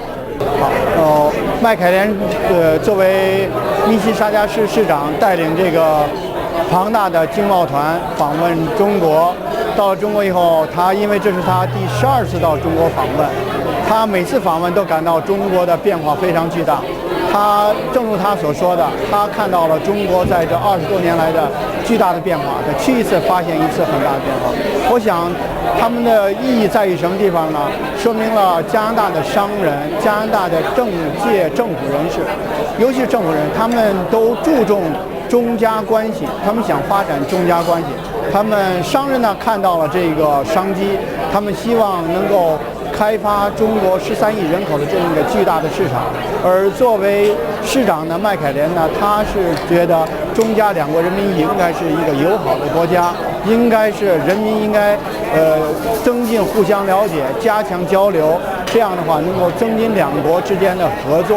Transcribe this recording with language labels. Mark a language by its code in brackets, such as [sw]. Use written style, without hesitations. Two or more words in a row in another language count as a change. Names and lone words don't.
[zh] 好，麥凱蓮作為密西沙加市市長，帶領這個龐大的經貿團訪問中國。到了中國以後，他因為這是他第12次到中國訪問，他每次訪問都感到中國的變化非常巨大。他正如他所說的，他看到了中國在這20多年來的巨大的變化，他去一次發現一次很大的變化。我想他們的意義在於什麼地方呢？說明了加拿大的商人、加拿大的政界政府人士，尤其是政府人，他們都注重中加關係，他們想發展中加關係。他們商人呢看到了這個商機，他們希望能夠開發中國13億人口的這樣一個巨大的市場。而作為市長呢，麥凱蓮呢，他是覺得中加兩國人民應該是一個友好的國家，應該是人民應該增進互相了解，加強交流，這樣的話能夠增進兩國之間的合作。